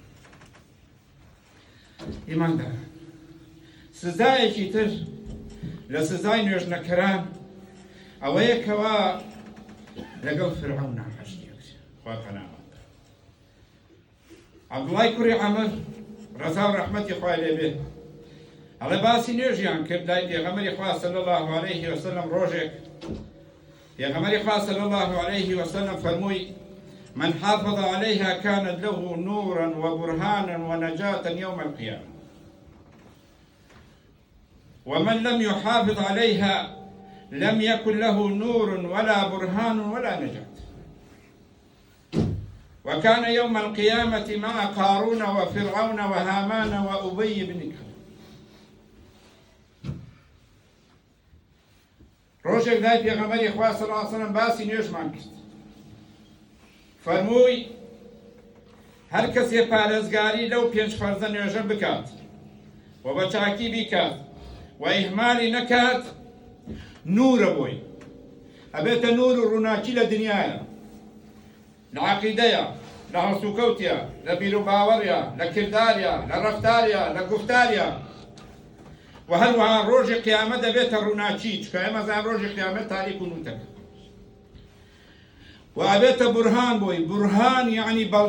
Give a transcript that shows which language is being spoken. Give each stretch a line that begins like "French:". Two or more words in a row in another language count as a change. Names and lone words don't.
Central Kurdish: ئیمانداران سزایەکی تر لە سزای نوێژنەکەران ئەوەیە کەوا لەگەڵ فرعەونا هەشتێک خوا پەنامان. عەبدوڵای کوڕی عەمر ڕەزا و ڕەحمەتی خوای لێ بێ هەڵێ باسی نوێژیان کرد لای پێغەمبەری خوا
Arabic: صلی الله عليه وسلم
Central Kurdish: ڕۆژێک پێغەمبەری خوا
Arabic: صلی الله عليه وسلم
Central Kurdish: فەرمووی
Arabic: من حافظ عليها كانت له نورا وبرهانا ونجاة يوم القيامة ومن لم يحافظ عليها لم يكن له نور ولا برهان ولا نجاة وكان يوم القيامة مع قارون وفرعون وهامان وأبي بن كلب
Central Kurdish: ڕۆژێک لای پێغەمبەری خوا
Arabic: صلی الله عليه وسلم
Central Kurdish: باسی نوێژمان کرد فەرمووی هەر کەسێ پارێزگاری لەو 5 فەرزە نوێژە بکات و بە چاکی بیکات و ئیهمالی نەکات نورە بۆی ئەبێتە نور و ڕووناکی لە دنیایە لە عەقیدەیە لە هەڵسوکەوتیە لە بیر و باوەڕیە لە کرداریە لە ڕەفتاریە لە گوفتاریە و هەروەها ڕۆژی قیامەت دەبێتە ڕووناکی چکە ئێمە زان ڕۆژی قیامەت تاریک و نوتەکە و ئەبێتە بورهان بۆی بورهان یعنی